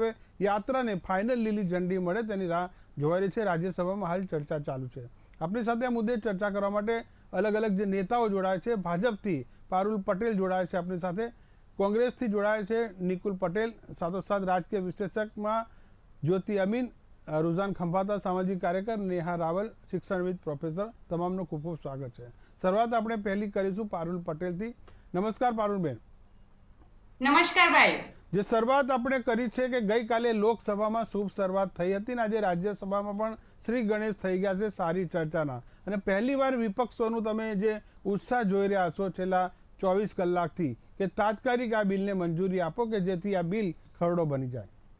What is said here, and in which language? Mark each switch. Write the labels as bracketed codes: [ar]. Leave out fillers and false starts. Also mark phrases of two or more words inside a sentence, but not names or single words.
[gu] હવે યાત્રાને ફાઇનલ લીલી ઝંડી મળે તેની રાહ જોવાઈ રહી છે. રાજ્યસભામાં હાલ ચર્ચા ચાલુ છે. આપણી સાથે આ મુદ્દે ચર્ચા કરવા માટે અલગ અલગ જે નેતાઓ જોડાય છે. ભાજપથી પારુલ પટેલ જોડાય છે આપણી સાથે, કોંગ્રેસથી જોડાય છે નિકુલ પટેલ, સાથોસાથ રાજકીય વિશ્લેષકમાં જ્યોતિ અમીન, રુઝાન ખંભાતા સામાજિક કાર્યકર, નેહા રાવલ શિક્ષણવિદ પ્રોફેસર, તમામનું ખૂબ ખૂબ સ્વાગત છે. શરૂઆત આપણે પહેલી કરીશું પારુલ પટેલથી. નમસ્કાર પારુલબેન. નમસ્કાર ભાઈ. જે શરૂઆત આપણે કરી છે કે ગઈકાલે લોકસભામાં શુભ શરૂઆત થઈ હતી ને આજે રાજ્યસભામાં પણ શ્રી ગણેશ થઈ ગયા છે સારી ચર્ચાના, અને પહેલીવાર વિપક્ષોનું તમે જે ઉત્સાહ જોઈ રહ્યા છો છેલ્લા 24 કલાકથી કે તાત્કાલિક આ બિલને મંજૂરી આપો કે જેથી આ બિલ ખરડો બની જાય.